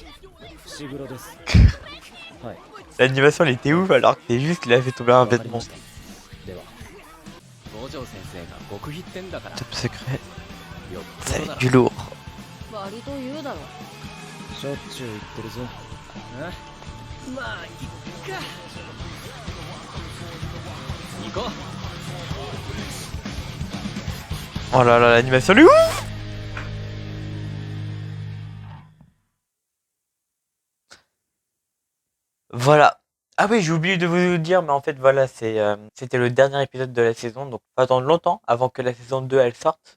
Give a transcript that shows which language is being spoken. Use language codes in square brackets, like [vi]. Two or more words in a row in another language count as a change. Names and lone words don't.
[ja] 伏黒です。はい。 [fr] L'animation elle était ouf alors que c'est juste qu'il a fait tomber un vêtement. [ja] では、五条先生が極秘ってんだから。 [en] Top secret, よっ [fr] ça ぽ va どな être du lourd. [ja] 割と言うだろ。しょっちゅう言ってるぞ。まあいっか。行こう。 [fr] Oh là là, l'animation elle est ouf. Voilà. Ah oui, j'ai oublié de vous dire, mais en fait voilà, c'était le dernier épisode de la saison, donc pas attendre longtemps avant que la saison 2 elle sorte.